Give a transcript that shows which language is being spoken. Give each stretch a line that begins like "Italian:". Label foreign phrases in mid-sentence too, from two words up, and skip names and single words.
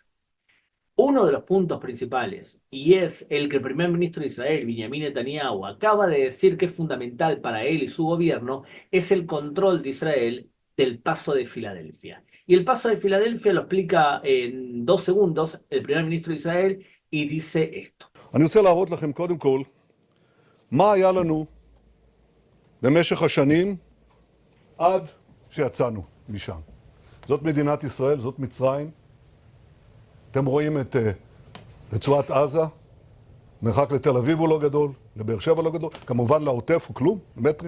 Spanish: Uno de los puntos principales, y es el que el primer ministro de Israel, Benjamin Netanyahu, acaba de decir que es fundamental para él y su gobierno, es el control de Israel del Paso de Filadelfia. Y el Paso de Filadelfia lo explica en 2 segundos el primer ministro de Israel y dice esto.
Hebrew: אני רוצה להראות לכם קודם כל מה היה לנו במשך השנים עד שיצאנו משם. זאת מדינת ישראל, זאת מצרים. אתם רואים את רצועת עזה, מרחק לתל אביב הוא לא גדול, לבאר שבע לא גדול, כמובן לעוטף הוא כלום, מטרים.